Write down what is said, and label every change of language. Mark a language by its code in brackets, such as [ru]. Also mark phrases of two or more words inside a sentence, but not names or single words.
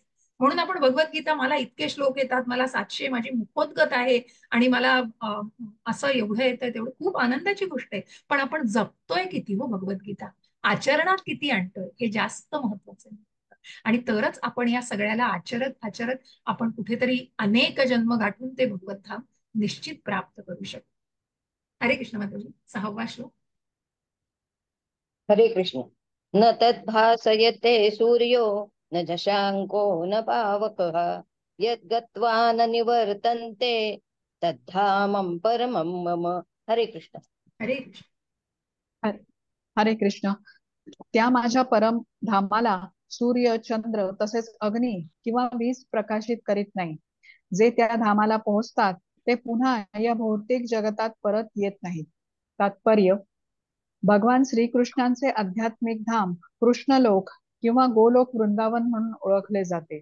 [mr] म्हणून आपण भगवद्गीता, मला इतके श्लोक येतात, मला 700 माझी मुखोद्गत आहे आणि मला असं एवढं येतं तेवढं, खूप आनंदाची गोष्ट आहे. पण आपण जपतोय किती हो भगवद्गीता, आचरणात किती आणतोय, हे जास्त महत्वाचं आहे. आणि तरच आपण या सगळ्याला आचरत आचरत आपण कुठेतरी अनेक जन्म गाठून ते भगवत धाम निश्चित प्राप्त करू शकतो. हरे कृष्ण माताजी. 6वा श्लोक. हरे कृष्ण. [sa] न तद्भासयते सूर्यो न शशांको न पावकः यद्गत्वा न निवर्तन्ते तद्धामं परमं मम. [mr] हरे कृष्ण. हरे कृष्ण. हरे हरे कृष्ण. त्या माझ्या परम धामाला सूर्य, चंद्र तसेच अग्नी किंवा वीज प्रकाशित करीत नाही. जे त्या धामाला पोहोचतात ते पुन्हा या भौतिक जगतात परत येत नाहीत. तात्पर्य: भगवान श्रीकृष्णांचे आध्यात्मिक धाम कृष्णलोक किंवा गोलोक वृंदावन म्हणून ओळखले जाते.